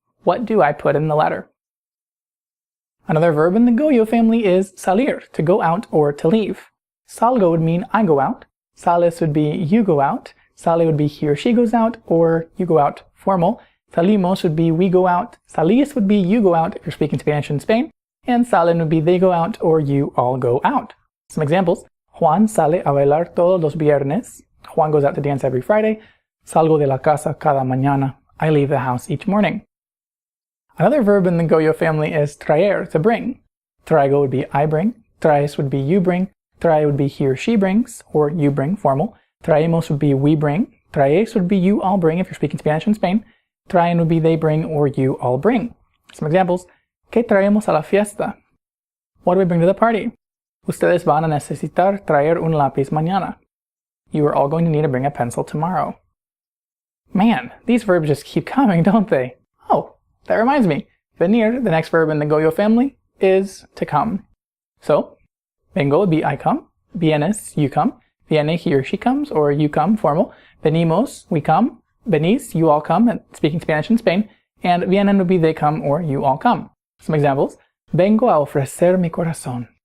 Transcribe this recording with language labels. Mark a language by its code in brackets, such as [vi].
[en] What do I put in the letter? Another verb in the go-yo family is salir, to go out or to leave. Salgo would mean I go out. Sales would be you go out. Sale would be he or she goes out, or you go out, formal. Salimos would be we go out. Salís would be you go out if you're speaking Spanish in Spain. And salen would be they go out, or you all go out. Some examples. [es] Juan sale a bailar todos los viernes. [en] Juan goes out to dance every Friday. [es] Salgo de la casa cada mañana. [en] I leave the house each morning. Another verb in the go-yo family is traer, to bring. Traigo would be I bring. Traes would be you bring. Trae would be he or she brings, or you bring, formal. Traemos would be we bring. Traes would be you all bring if you're speaking Spanish in Spain. Traen would be they bring, or you all bring. Some examples. [es] ¿Qué traemos a la fiesta? [en] What do we bring to the party? [es] Ustedes van a necesitar traer un lápiz mañana. [en] You are all going to need to bring a pencil tomorrow. Man, these verbs just keep coming, don't they? Oh, that reminds me. Venir, the next verb in the go-yo family, is to come. So, vengo would be I come. Vienes, you come. Viene, he or she comes, or you come, formal. Venimos, we come. Venís, you all come, speaking Spanish in Spain. And vienen would be they come, or you all come. Some examples. [es] Vengo a ofrecer mi corazón.